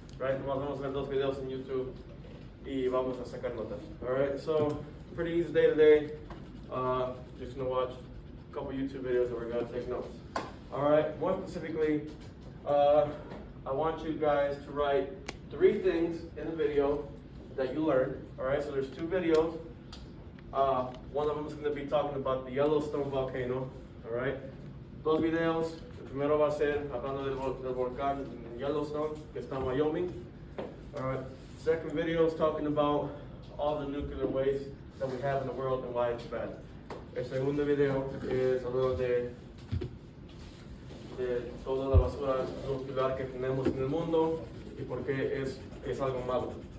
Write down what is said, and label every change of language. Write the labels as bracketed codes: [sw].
[es] Right, nomás vamos a ver 2 videos en YouTube y vamos a sacar notas. [en] Alright, so pretty easy day today. Just gonna watch a couple YouTube videos and we're gonna take notes. Alright, more specifically, I want you guys to write 3 things in the video that you learned. Alright, so there's 2 videos. One of them is going to be talking about the Yellowstone volcano. Alright, 2 videos. [es] El primero va a ser hablando del volcán en Yellowstone, que está en Wyoming. [en] Alright, second video is talking about all the nuclear waste that we have in the world and why it's bad. [es] El segundo video es hablando de toda la basura nuclear que tenemos en el mundo y por qué es algo malo.